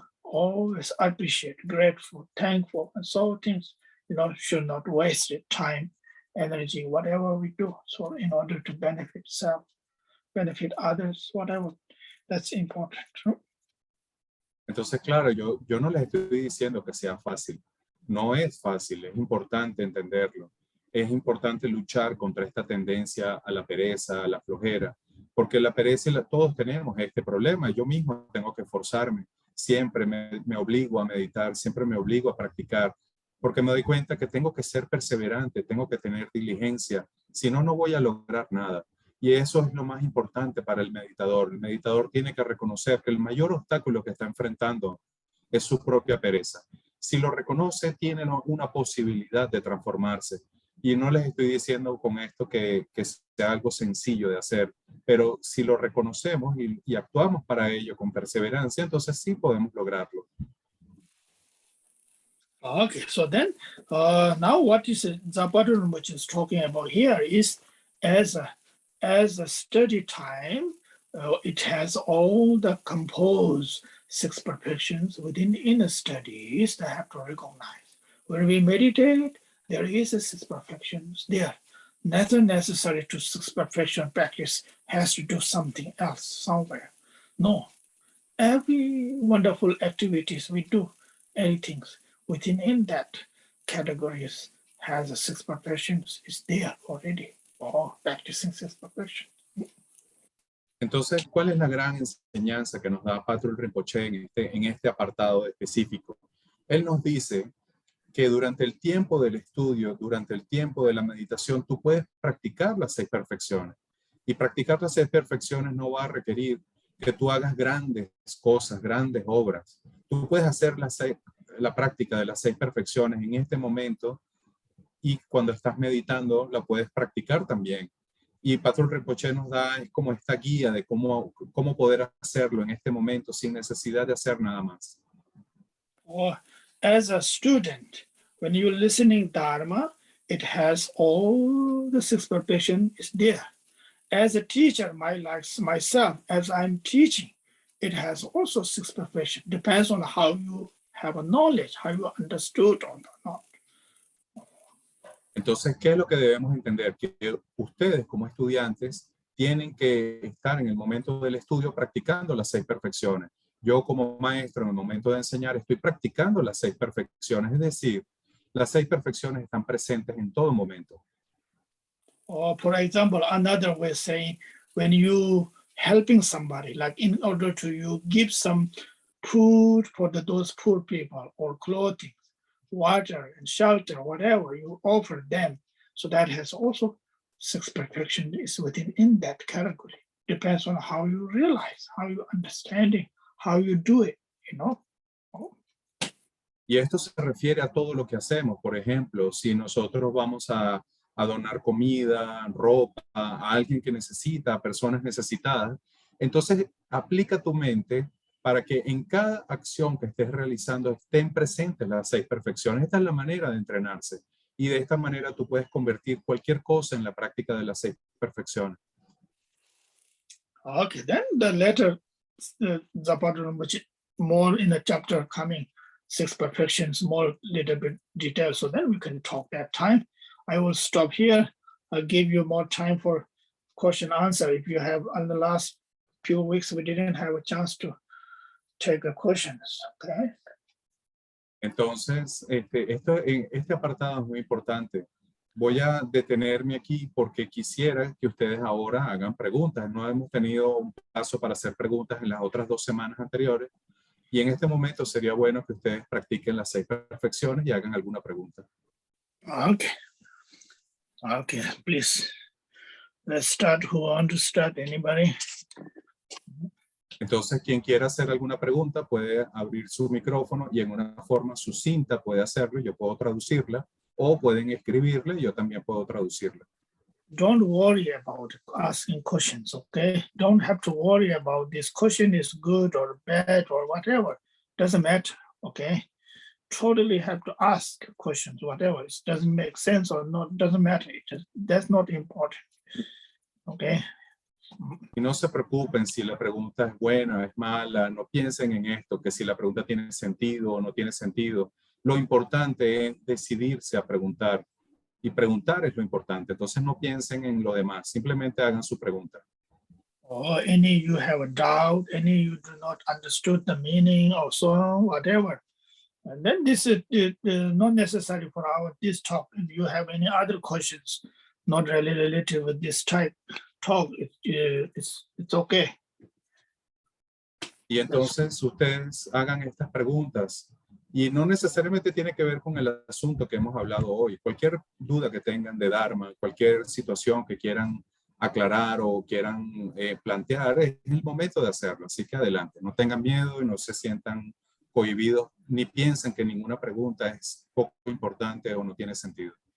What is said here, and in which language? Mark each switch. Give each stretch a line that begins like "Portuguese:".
English: always appreciate, grateful, thankful, and so things, should not waste time, energy, whatever we do. So in order to benefit self, benefit others, whatever, that's important.
Spanish: Entonces, claro, yo no les estoy diciendo que sea fácil. No es fácil, es importante entenderlo. Es importante luchar contra esta tendencia a la pereza, a la flojera, porque la pereza, todos tenemos este problema. Yo mismo tengo que esforzarme. Siempre me obligo a meditar, siempre me obligo a practicar, porque me doy cuenta que tengo que ser perseverante, tengo que tener diligencia. Si no, no voy a lograr nada. Y eso es lo más importante para el meditador. El meditador tiene que reconocer que el mayor obstáculo que está enfrentando es su propia pereza. Si lo reconoce, tiene una posibilidad de transformarse. Y no les estoy diciendo con esto que sea algo sencillo de hacer, pero si lo reconocemos y actuamos para ello con perseverancia, entonces sí podemos lograrlo.
English: Okay, so then now what is Patrul Rimpoche is talking about here is as a study time, it has all the composed 6 perfections within inner studies that have to recognize. When we meditate, there is a 6 perfections there. Nothing necessary to 6 perfection practice has to do something else somewhere. No, every wonderful activities we do, anything within that categories has a 6 perfections is there already, or practicing 6 perfections.
Spanish: Entonces, ¿cuál es la gran enseñanza que nos da Patrul Rimpoche en este apartado específico? Él nos dice que durante el tiempo del estudio, durante el tiempo de la meditación, tú puedes practicar las 6 perfecciones. Y practicar las 6 perfecciones no va a requerir que tú hagas grandes cosas, grandes obras. Tú puedes hacer la práctica de las 6 perfecciones en este momento y cuando estás meditando la puedes practicar también. Y Patrul Rimpoche nos da como esta guía de cómo poder hacerlo en este momento sin necesidad de hacer nada más.
English: As a student, when you're listening Dharma, it has all the 6 perfections is there. As a teacher, myself, as I'm teaching, it has also 6 perfections. Depends on how you have a knowledge, how you understood or not.
Spanish: Entonces, ¿qué es lo que debemos entender? Que ustedes como estudiantes tienen que estar en el momento del estudio practicando las 6 perfecciones. Yo como maestro en el momento de enseñar estoy practicando las 6 perfecciones, es decir, las 6 perfecciones están presentes en todo momento.
English: Or for example, another way saying, when you helping somebody, like in order to you give some food for those poor people, or clothing, water and shelter, whatever you offer them. So that has also 6 perfection is within that category. Depends on how you realize, how you understanding, how you do it,
Spanish: Y esto se refiere a todo lo que hacemos. Por ejemplo, si nosotros vamos a donar comida, ropa a alguien que necesita, a personas necesitadas, entonces aplica tu mente para que en cada acción que estés realizando estén presentes las 6 perfecciones. Esta es la manera de entrenarse. Y de esta manera tú puedes convertir cualquier cosa en la práctica de las 6 perfecciones.
English: Okay, then the later, Patrul Rimpoche, more in the chapter coming, 6 perfections, more little bit detail. So then we can talk that time. I will stop here. I'll give you more time for question answer. If you have, on the last few weeks, we didn't have a chance to take the questions, okay?
Spanish: Entonces, este apartado es muy importante. Voy a detenerme aquí porque quisiera que ustedes ahora hagan preguntas. No hemos tenido un paso para hacer preguntas en las otras 2 semanas anteriores. Y en este momento sería bueno que ustedes practiquen las 6 perfecciones y hagan alguna pregunta.
English: Okay. Okay, please. Let's start. Who want to start? Anybody?
Spanish: Entonces, quien quiera hacer alguna pregunta puede abrir su micrófono y en una forma sucinta puede hacerlo. Yo puedo traducirla o pueden escribirla y yo también puedo traducirla.
English: Don't worry about asking questions, okay? Don't have to worry about this question is good or bad or whatever. Doesn't matter, okay? Totally have to ask questions, whatever. It doesn't make sense or not, doesn't matter. That's not important, okay?
Spanish: Y no se preocupen si la pregunta es buena, es mala, no piensen en esto, que si la pregunta tiene sentido o no tiene sentido. Lo importante es decidirse a preguntar. Y preguntar es lo importante. Entonces no piensen en lo demás, simplemente hagan su pregunta.
English: Or any you have a doubt, any you do not understood the meaning or so on, whatever. And then this is not necessary for this talk. If you have any other questions, not really related with this type talk, it's okay.
Spanish: Y entonces ustedes hagan estas preguntas. Y no necesariamente tiene que ver con el asunto que hemos hablado hoy. Cualquier duda que tengan de Dharma, cualquier situación que quieran aclarar o quieran plantear, es el momento de hacerlo. Así que adelante, no tengan miedo y no se sientan cohibidos, ni piensen que ninguna pregunta es poco importante o no tiene sentido.